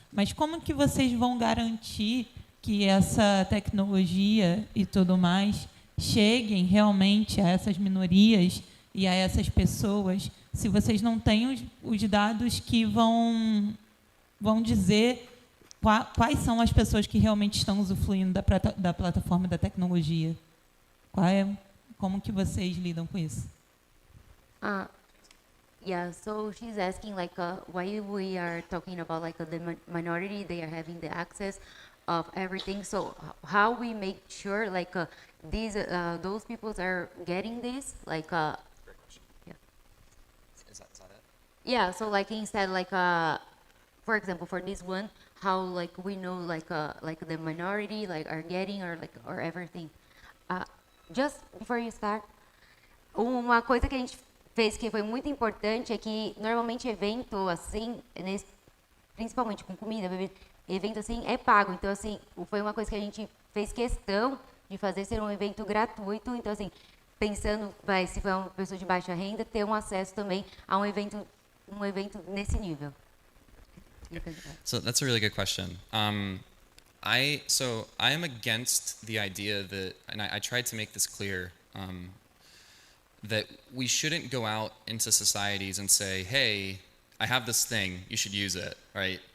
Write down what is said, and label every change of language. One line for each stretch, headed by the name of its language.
Portuguese: Mas como que vocês vão garantir que essa tecnologia e tudo mais cheguem realmente a essas minorias e a essas pessoas, se vocês não têm os dados que vão dizer quais são as pessoas que realmente estão usufruindo da plataforma da tecnologia? Como que vocês lidam com isso?
English: Yeah, so she's asking why we are talking about the minority, they are having the access of everything. So how we make sure those people are getting this Great question. yeah. Is that it? Yeah, so instead for example, for this one, how we know the minority are getting or everything. Just before you start,
Portuguese: uma coisa que a gente fez que foi muito importante é que normalmente evento assim, principalmente com comida, bebida, evento assim é pago. Então assim, foi uma coisa que a gente fez questão de fazer ser um evento gratuito. Então assim, pensando, se for uma pessoa de baixa renda, ter um acesso também a um evento nesse nível.
English: So that's a really good question. I am against the idea that, and I tried to make this clear, that we shouldn't go out into societies and say, hey, I have this thing, you should use it, right?